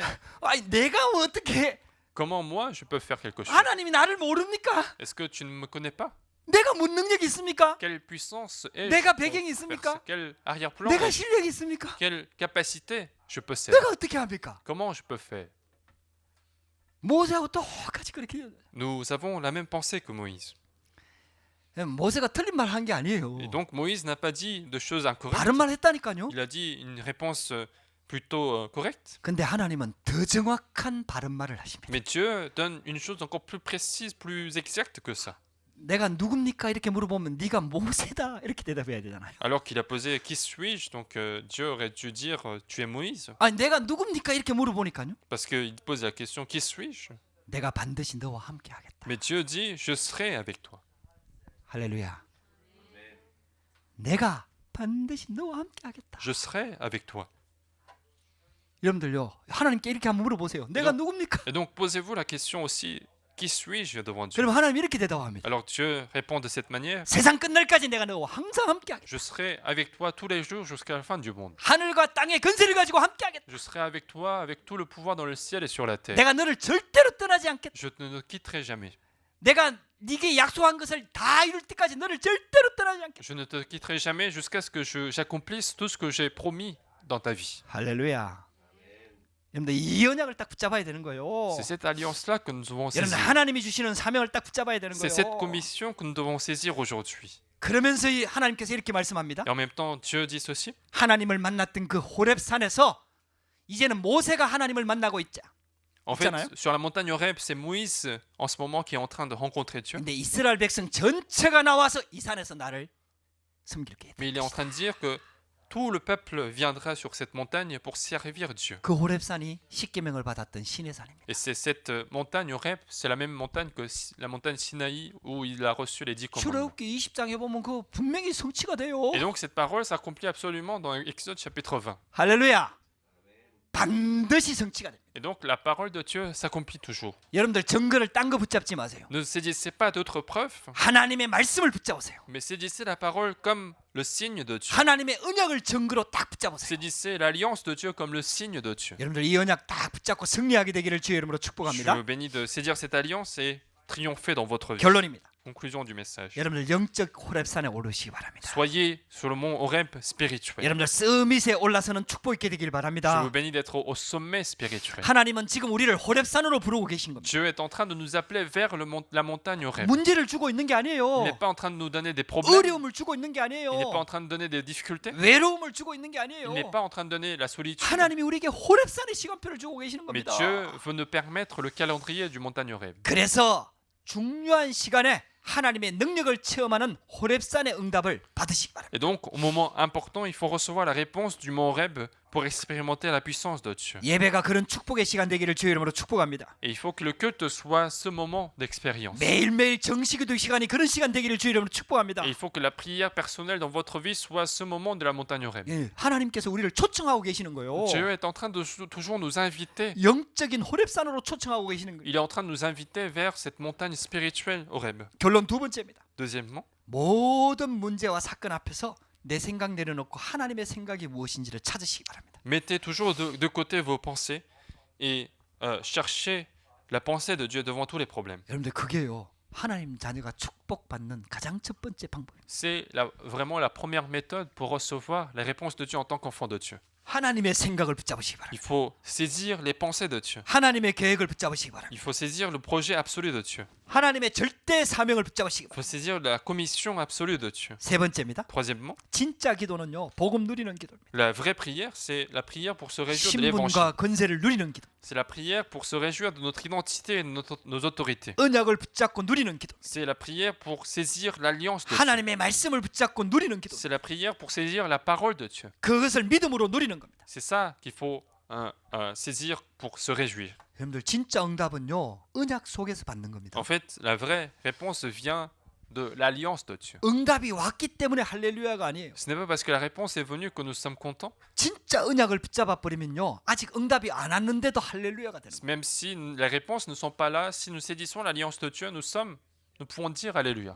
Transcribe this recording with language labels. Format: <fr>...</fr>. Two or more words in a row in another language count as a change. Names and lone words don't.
<ko>내가 어떻게</ko> <fr>Comment moi, je peux faire quelque chose?</fr> <ko>하나님이 나를 모릅니까?</ko> <fr>Est-ce que tu ne me connais pas?</fr> <ko>내가 뭔 능력이 있습니까?</ko> <fr>Quelle puissance ai-je</fr> <ko>내가</ko> <fr>pour</fr> <ko>배경이</ko> <fr>faire</fr> <ko>있습니까?</ko> <fr>ça? Quel arrière-plan</fr> <ko>내가</ko> <fr>ai-je?</fr> <ko>실력이 있습니까?</ko> <fr>Quelle capacité je possède?</fr> <ko>내가 어떻게 합니까?</ko> <fr>Comment je peux faire?</fr> <ko>모세하고 똑같이 그렇게</ko> <fr>Nous avons la même pensée que Moïse.</fr> <ko>모세가 틀린 말 한 게 아니에요.</ko> <fr>Et donc Moïse n'a pas dit de choses incorrectes.</fr> <ko>바른 말 했다니까요.</ko> <fr>Il a dit une réponse plutôt correcte.</fr> <ko>근데 하나님은 더 정확한 바른 말을 하십니다.</ko> <fr>Mais Dieu donne une chose encore plus précise, plus exacte que ça.</fr> <ko>내가 누굽니까 이렇게 물어보면 네가 모세다 이렇게 대답해야 되잖아요.</ko> <fr>Alors qu'il a posé qui suis-je, donc Dieu aurait dû dire tu es Moïse.</fr> <ko>내가 누굽니까 이렇게 물어보니까요.</ko> <fr>Parce qu'il pose la question qui suis-je?</fr> <ko>내가 반드시 너와 함께 하겠다.</ko> <fr>Mais Dieu dit je serai avec toi.</fr> <ko>할렐루야. 내가 반드시 너와 함께 하겠다.</ko> <fr>Je serai avec toi.</fr> <ko>여러분들요. 하나님께 이렇게 한번 물어보세요. 내가 누굽니까?</ko> <fr>Et donc posez-vous la question aussi qui suis-je devant Dieu?</fr> <ko>그럼 하나님 이렇게 대답합니다.</ko> <fr>Alors Dieu répond de cette manière</fr> <ko>세상 끝날까지 내가 너와 항상 함께 하겠다.</ko> <fr>je serai avec toi tous les jours jusqu'à la fin du monde.</fr> <ko>하늘과 땅의 근세를 가지고 함께 하겠다.</ko> <fr>Je serai avec toi avec tout le pouvoir dans le ciel et sur la terre.</fr> <ko>내가 너를 절대로 떠나지 않겠다.</ko> <fr>Je ne te quitterai jamais.</fr> <ko>내가 네게 약속한 것을 다 이룰 때까지 너를 절대로 떠나지 않겠다.</ko> <fr>Je ne te quitterai jamais jusqu'à ce que j'accomplisse tout ce que j'ai promis dans ta vie.</fr> <ko>할렐루야. 여러분들 이 언약을 딱 붙잡아야 되는 거예요.</ko> <fr>C'est cette alliance-là que nous devons</fr> <ko>여러분</ko> <fr>saisir.</fr> <ko>하나님이 주시는 사명을 딱 붙잡아야 되는</ko> <fr>C'est cette</fr> <ko>거예요.</ko> <fr>commission que nous devons saisir aujourd'hui.</fr> <ko>그러면서 하나님께서 이렇게 말씀합니다.</ko> <fr>Et en même temps, Dieu dit ceci.</fr> <ko>하나님을 만났던 그 호렙산에서 이제는 모세가 하나님을 만나고 있자.</ko> <fr>En fait,</fr> <ko>있잖아요.</ko> <fr>sur la montagne Horeb, c'est Moïse en ce moment qui est en train de rencontrer Dieu.</fr> <ko>근데 이스라엘 백성 전체가 나와서 이 산에서 나를 섬기게</ko> <fr>Mais il est</fr> <ko>돼.</ko> <fr>en train de dire que tout le peuple viendra sur cette montagne pour servir Dieu.</fr> <ko>그 호렙산이 십계명을 받았던 신의 산입니다.</ko> <fr>Et c'est cette montagne Horeb, c'est la même montagne que la montagne Sinaï où il a reçu les 10 commandements.</fr> <ko>출애굽기 20장에 보면 그 분명히 성취가 돼요.</ko> <fr>Et donc cette parole s'accomplit absolument dans Exode chapitre 20.</fr> <ko>할렐루야. 반드시 성취가 됩니다.</ko> <fr>Et donc la parole de Dieu s'accomplit toujours.</fr> <ko>여러분들 증거를 딴 거 붙잡지 마세요.</ko> <fr>Ne saisissez pas d'autres preuves,</fr> <ko>하나님의 말씀을 붙잡으세요.</ko> <fr>mais saisissez la parole comme le signe de Dieu.</fr> <ko>하나님의 언약을 증거로 딱 붙잡으세요.</ko> <fr>Saisissez l'alliance de Dieu comme le signe de Dieu.</fr> <ko>여러분들 이 언약 딱 붙잡고 승리하게 되기를 주의 이름으로</ko> <fr>Je</fr> <ko>축복합니다.</ko> <fr>vous bénis de saisir cette alliance et triompher dans votre vie.</fr> <ko>결론입니다.</ko> <fr>Conclusion du message.</fr> <ko>여러분들 영적 호렙산에 오르시기 바랍니다.</ko> <fr>Soyez sur le mont Horeb spirituel.</fr> <ko>여러분들 서밋에 올라서는 축복 있게 되길</ko> <fr>Je</fr> <ko>바랍니다.</ko> <fr>vous bénis d'être au sommet spirituel.</fr> <ko>하나님은 지금 우리를 호렙산으로 부르고 계신 겁니다.</ko> <fr>Dieu est en train de nous appeler vers la montagne Horeb.</fr> <ko>문제를 주고 있는 게</ko> <fr>Il</fr> <ko>아니에요.</ko> <fr>n'est pas en train de nous donner des problèmes.</fr> <ko>어려움을 주고 있는 게</ko> <fr>Il n'est pas</fr> <ko>아니에요.</ko> <fr>en train de donner des difficultés.</fr> <ko>외로움을 주고 있는 게</ko> <fr>Il</fr> <ko>아니에요.</ko> <fr>n'est pas en train de donner la solitude.</fr> <ko>하나님이 우리에게 호렙산의 시간표를 주고 계시는</ko> <fr>Mais</fr> <ko>겁니다.</ko> <fr>Dieu veut nous permettre le calendrier du montagne Horeb.</fr> <ko>그래서 중요한 시간에 하나님의 능력을 체험하는 호렙산의 응답을 받으시기 바랍니다.</ko> <fr>Et donc, au moment important, il faut recevoir la réponse du mont Horeb pour expérimenter la puissance de Dieu.</fr> <ko>예배가 그런 축복의 시간 되기를 주의 이름으로 축복합니다.</ko> <fr>Et il faut que le culte soit ce moment d'expérience.</fr> <ko>매일매일 정식기도 시간이 그런 시간 되기를 주의 이름으로 축복합니다.</ko> <fr>Et il faut que la prière personnelle dans votre vie soit ce moment de la montagne Horeb.</fr> <ko>예, 하나님께서 우리를 초청하고 계시는 거예요.</ko> <fr>Dieu est en train de toujours nous inviter.</fr> <ko>영적인 호렙산으로 초청하고 계시는 거예요.</ko> <fr>Il est en train de nous inviter vers cette montagne spirituelle Horeb.</fr> <ko>결론 두 번째입니다.</ko> <fr>Deuxièmement,</fr> <ko>모든 문제와 사건 앞에서 내 생각 내려놓고 하나님의 생각이 무엇인지를 찾으시기 바랍니다.</ko> <fr>mettez toujours de côté vos pensées et cherchez la pensée de Dieu devant tous les problèmes.</fr> <ko>여러분들 그게요. 하나님 자녀가 축복받는 가장 첫 번째 방법입니다.</ko> <fr>C'est vraiment la première méthode pour recevoir la réponse de Dieu en tant qu'enfant de Dieu.</fr> <ko>하나님의 생각을 붙잡으시기 바랍니다.</ko> <fr>Il faut saisir les pensées de Dieu.</fr> <ko>하나님의 계획을 붙잡으시기 바랍니다.</ko> <fr>Il faut saisir le projet absolu de Dieu.</fr> <ko>하나님의 절대 사명을 붙잡으시기</ko> <fr>Il</fr> <ko>바랍니다.</ko> <fr>faut saisir la commission absolue de Dieu.</fr> <ko>세 번째입니다.</ko> <fr>Troisièmement,</fr> <ko>진짜 기도는요. 복음 누리는 기도입니다.</ko> <fr>la vraie prière, c'est la prière pour se réjouir de l'évangile.</fr> <ko>신분과 권세를 누리는 기도.</ko> <fr>C'est la prière pour se réjouir de notre identité et de nos autorités.</fr> <ko>언약을 붙잡고 누리는 기도.</ko> <fr>C'est la prière pour saisir l'alliance de Dieu.</fr> <ko>하나님의 말씀을 붙잡고 누리는 기도.</ko> <fr>C'est la prière pour saisir la parole de Dieu.</fr> <ko>그것을 믿음으로 누리는 겁니다.</ko> <fr>C'est ça qu'il faut saisir pour se réjouir.</fr> <ko>여러분들 진짜 응답은요. 언약 속에서 받는 겁니다.</ko> <fr>En fait, la vraie réponse vient de l'alliance de Dieu.</fr> <ko>응답이 왔기 때문에 할렐루야가 아니에요.</ko> <fr>Ce n'est pas parce que la réponse est venue que nous sommes contents,</fr> <ko>진짜 언약을 붙잡아 버리면요. 아직 응답이 안 왔는데도 할렐루야가 되는 거예요.</ko> <fr>même si les réponses ne sont pas là. Si nous saisissons l'alliance de Dieu, nous pouvons dire Alléluia.</fr>